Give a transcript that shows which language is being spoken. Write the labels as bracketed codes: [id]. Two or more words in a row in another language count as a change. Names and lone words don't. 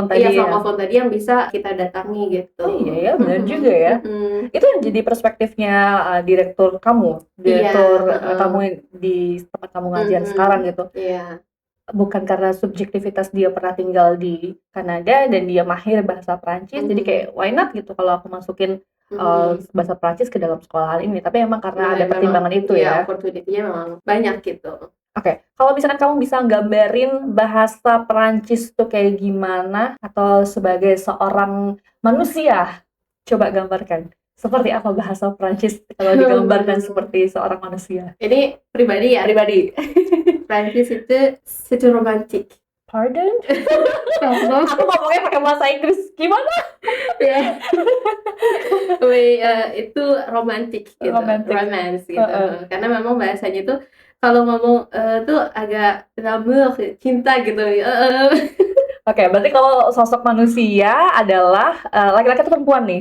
[id] tadi yang bisa kita datangi gitu. Oh iya ya, benar juga ya. Itu yang jadi perspektifnya direktur kamu, kamu di tempat kamu ngajar sekarang gitu. Iya. Bukan karena subjektivitas dia pernah tinggal di Kanada dan dia mahir bahasa Prancis, jadi kayak [en] why not [id] gitu kalau aku masukin bahasa Prancis ke dalam sekolahan ini, tapi emang karena ada pertimbangan itu ya. Opportunity-nya memang banyak gitu. Oke, kalau misalkan kamu bisa gambarin bahasa Prancis tuh kayak gimana, atau sebagai seorang manusia, coba gambarkan. Seperti apa bahasa Prancis kalau digambarkan seperti seorang manusia? Ini pribadi ya? Pribadi. Prancis itu [fr] c'est romantique. [id] Pardon? Contoh, Aku ngomongnya pakai bahasa Inggris. Gimana? ya. Itu romantik gitu, Romantic. romance gitu. Heeh. Karena memang bahasanya tuh kalau ngomong tuh agak l'amour, cinta gitu. Oke, berarti kalau sosok manusia adalah laki-laki atau perempuan nih?